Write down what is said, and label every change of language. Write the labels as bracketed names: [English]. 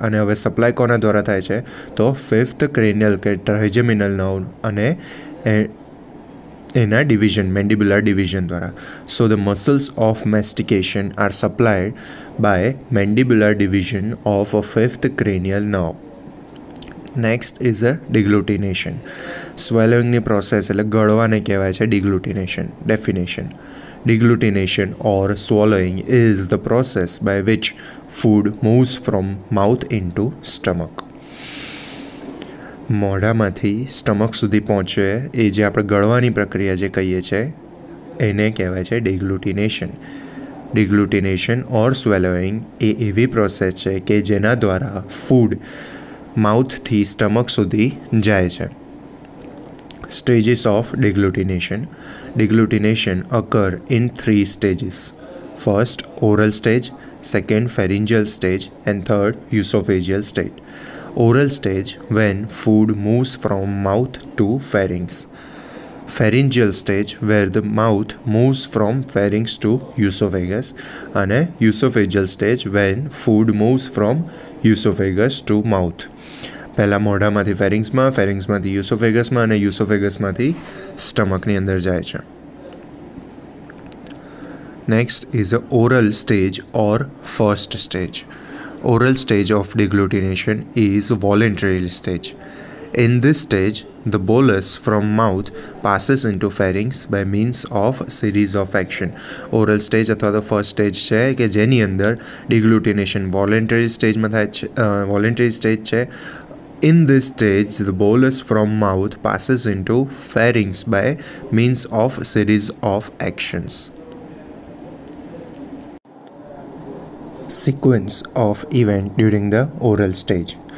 [Gujarati] અને હવે સપ્લાય કોના દ્વારા થાય છે? તો ફિફ્થ ક્રેનિયલ કે ટ્રાઇજેમિનલ નર્વ અને એના ડિવિઝન, મેન્ડિબ્યુલર ડિવિઝન દ્વારા. [English] So the muscles of mastication are supplied by mandibular division of fifth cranial nerve. Next is a deglutition. [Gujarati] સ્વેલોઇંગની process એટલે ગળવાને કહેવાય છે deglutition. [English] Definition: Deglutition or swallowing is the process by which food moves from mouth into stomach. [Gujarati] મોઢામાંથી stomach સુધી પહોંચે એ જે આપણે ગળવાની પ્રક્રિયા જે કહીએ છીએ એને કહેવાય છે ડિગ્લુટિનેશન. ડિગ્લુટિનેશન ઓર સ્વેલોઇંગ એ એવી પ્રોસેસ છે કે જેના દ્વારા ફૂડ માઉથથી સ્ટમક સુધી જાય છે. [English] Stages of deglutition. Deglutition occur in 3 stages. First, oral stage, second, pharyngeal stage, and third, esophageal stage. Oral stage, when food moves from mouth to pharynx. Pharyngeal stage, where the mouth moves from pharynx to esophagus. And esophageal stage, when food moves from esophagus to mouth. [Gujarati] પહેલાં મોઢામાંથી ફેરિંગ્સમાં, ફેરિંગ્સમાંથી યુસોફેગસમાં અને યુસોફેગસમાંથી સ્ટમકની અંદર જાય છે. [English] Next is a oral stage or first stage. Oral stage of deglutition is voluntary stage. In this stage, the bolus from mouth passes into pharynx by means of series of action. [Gujarati] Oral stage અથવા તો first stage છે કે જેની અંદર deglutition voluntary સ્ટેજમાં થાય છે, voluntary stage છે. [English] In this stage, the bolus from mouth passes into pharynx by means of series of actions. Sequence of event during the oral stage.